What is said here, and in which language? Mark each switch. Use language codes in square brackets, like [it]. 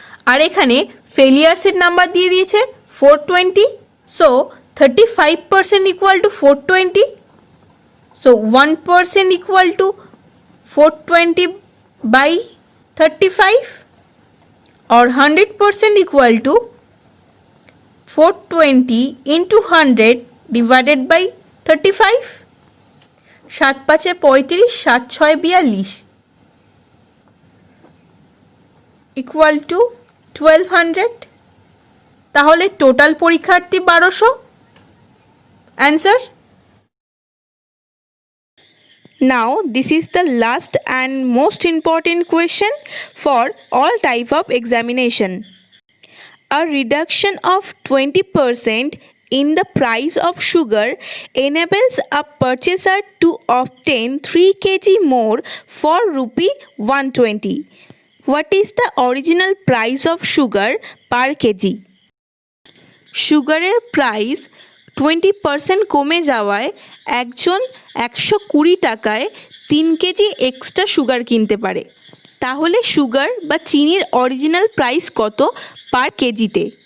[bn] আর এখানে ফেলিয়ার্সের নাম্বার দিয়ে দিয়েছে 420, so 35% equal to 420, so 1% equal to 420 by 35, [en] or 100% equal to 420 into 100 divided by 35। [bn] 7 5 35, 7 6 42 equal to 1200, তাহলে total পরীক্ষার্থী 1200। Answer. [en] Now this is the last and most important question for all type of examination. A reduction of 20% in the price of sugar enables a purchaser to obtain 3 kg more for rupee 120. What is the original price of sugar per kg? [bn] সুগারের price 20% কমে যাওয়ায় একজন 120 টাকায় 3 KG extra sugar কিনতে পারে, তাহলে sugar বা চিনির অরিজিনাল প্রাইস কত পার কেজিতে?